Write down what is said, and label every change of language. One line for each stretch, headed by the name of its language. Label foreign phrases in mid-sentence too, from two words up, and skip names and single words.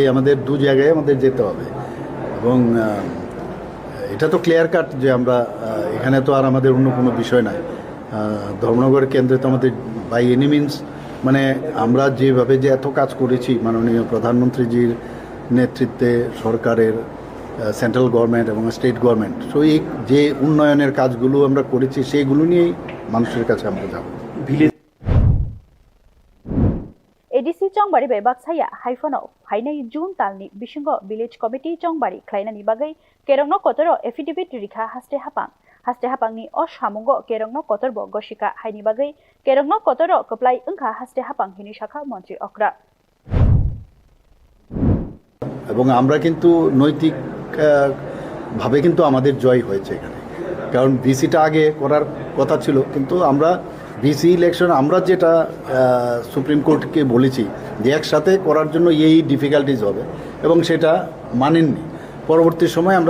Bangla: আমাদের দু জায়গায় আমাদের যেতে হবে এবং এটা তো ক্লিয়ার কাট যে আমরা এখানে তো আর আমাদের অন্য কোনো বিষয় নাই ধর্মনগর কেন্দ্রে তো আমাদের
English: by any means
Bangla: মানে আমরা যেভাবে যে এত কাজ করেছি মাননীয় প্রধানমন্ত্রীজির নেতৃত্বে সরকারের
English: central government
Bangla: এবং
English: state government
Bangla: সো এই যে উন্নয়নের কাজগুলো আমরা করেছি সেইগুলো নিয়েই মানুষের কাছে আমরা যাব
Kok Borok: एडीसी चंगबारी बेबाक्साया हाइफनो हाइनै जून तालनि बिसिंग विलेज कमिटी चंगबारी ख्लाइनानि बागै केरंगनो कतरो एफिडेविट रिखा हास्टे हापांनि असामुंग केरंगनो कतरबो गसिका हाइनि बागै केरंगनो कतरो कप्लाई अंखा हास्टे हापां हिनि शाखा मंत्री अक्रा
Bangla: এবং আমরা কিন্তু নৈতিক ভাবে কিন্তু আমাদের জয় হয়েছে এখানে কারণ ভিসিটা আগে করার কথা ছিল কিন্তু আমরা
English: VC election
Bangla: আমরা যেটা সুপ্রিম কোর্টকে বলেছি যে একসাথে করার জন্য এই ডিফিকাল্টিজ হবে এবং সেটা মানেননি পরবর্তী সময় আমরা